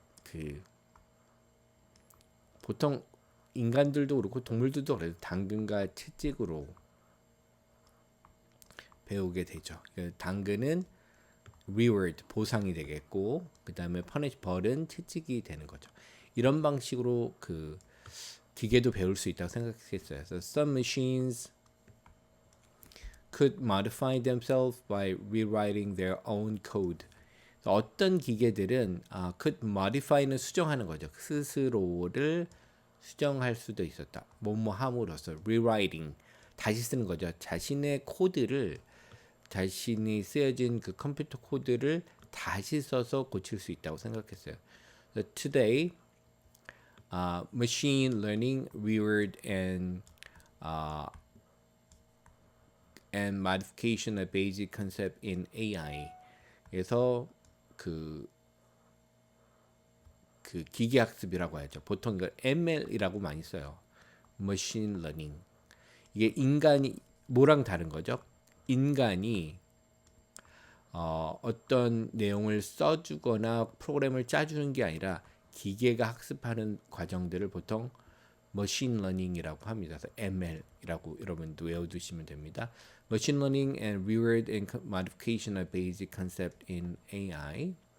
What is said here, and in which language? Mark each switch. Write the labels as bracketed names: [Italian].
[Korean] 그 보통 인간들도 그렇고 동물들도 그래요. 당근과 채찍으로 배우게 되죠. 당근은 reward 보상이 되겠고 그 다음에 punish 벌은 채찍이 되는 거죠. 이런 방식으로 그 기계도 배울 수 있다고 생각했어요. [English] So some machines could modify themselves by rewriting their own code. [Korean] 어떤 기계들은 [English] could modify [Korean] 는 수정하는 거죠. 스스로를 수정할 수도 있었다. 뭐뭐 함으로써 rewriting 다시 쓰는 거죠. 자신의 코드를 자신이 쓰여진 그 컴퓨터 코드를 다시 써서 고칠 수 있다고 생각했어요. [English] So today, machine learning, reward, and modification of basic concept in AI에서 [Korean] 그 기계학습이라고 하죠. 보통 이걸 ML이라고 많이 써요. [English] Machine Learning. [Korean] 이게 인간이 뭐랑 다른 거죠? 인간이 어떤 내용을 써주거나 프로그램을 짜주는 게 아니라 기계가 학습하는 과정들을 보통 머신 러닝이라고 합니다. 그래서 ML이라고 여러분도 외워두시면 됩니다. [English] Machine Learning and Reward and Modification of Basic Concept in AI.